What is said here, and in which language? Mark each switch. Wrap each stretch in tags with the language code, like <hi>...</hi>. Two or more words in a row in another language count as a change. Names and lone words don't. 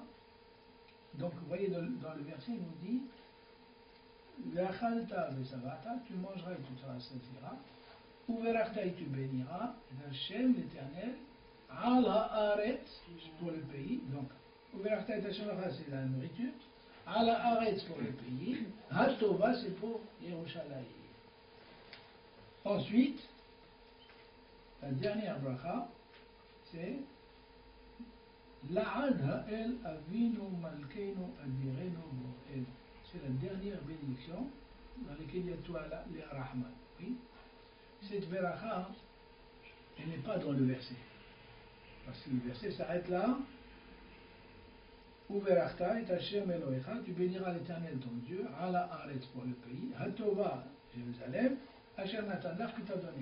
<fr>Donc vous voyez dans le verset, il nous dit</fr> <he>ואכלת ושבעת,</he> <fr>tu mangeras et tu te rassasieras, Uverachta et tu béniras, Hashem l'Éternel,</fr> <he>על הארץ,</he> <fr>pour le pays, donc</fr> <he>וברכת את השם</he> <fr>c'est la nourriture,</fr> <he>על הארץ</he> <fr>pour le pays, Hatova c'est pour Yerushalayim. Ensuite, la dernière bracha, c'est</fr> <he>לעד האל אבינו מלכנו אדירנו בואל.</he> <fr>C'est la dernière bénédiction dans laquelle il y a tout les Rahman. Oui? Cette bracha, elle n'est pas dans le verset. Parce que le verset s'arrête là.</fr> <he>וברכת את השם אלוהיך,</he> <fr>tu béniras l'Éternel ton Dieu,</fr> <he>על הארץ</he> <fr>pour le pays, Hatova, Jérusalem,</fr> <he>אשר נתן,</he> <fr>l'art qu'il t'a donné.</fr>